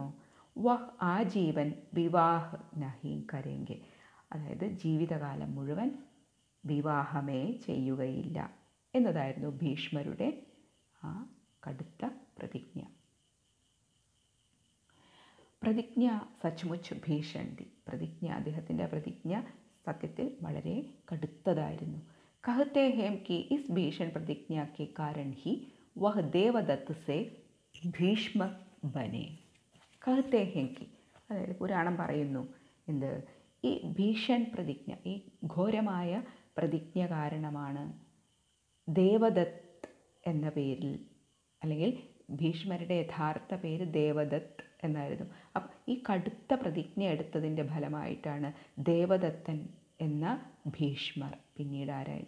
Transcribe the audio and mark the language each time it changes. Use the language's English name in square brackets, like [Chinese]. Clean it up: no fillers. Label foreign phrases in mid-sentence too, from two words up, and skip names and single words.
[Hindi] वह आजीवन विवाह नहीं करेंगे, [Malayalam] അതായത് ജീവിതകാലം മുഴുവൻ വിവാഹമേ ചെയ്യുകയില്ല എന്നതായിരുന്നു ഭീഷ്മരുടെ ആ കടുത്ത പ്രതിജ്ഞ. [Hindi] प्रतिज्ञा सचमुच भीषण थी, [Malayalam] അദ്ദേഹത്തിൻ്റെ പ്രതിജ്ഞ സത്യത്തിൽ വളരെ കടുത്തതായിരുന്നു. [Hindi] कहते हैं कि इस भीषण प्रतिज्ञा के कारण ही वह देवदत्त से भीष्म बने. कहते हैं कि, [Malayalam] അതായത് പുരാണം പറയുന്നു എന്ത്? ഈ ഭീഷൺ പ്രതിജ്ഞ, ഈ ഘോരമായ പ്രതിജ്ഞ കാരണമാണ് ദേവദത്ത് എന്ന പേരിൽ, അല്ലെങ്കിൽ ഭീഷ്മരുടെ യഥാർത്ഥ പേര് ദേവദത്ത് എന്നായിരുന്നു. അപ്പം ഈ കടുത്ത പ്രതിജ്ഞ എടുത്തതിൻ്റെ ഫലമായിട്ടാണ് ദേവദത്തൻ എന്ന ഭീഷ്മർ പിന്നീട് ആരായത്?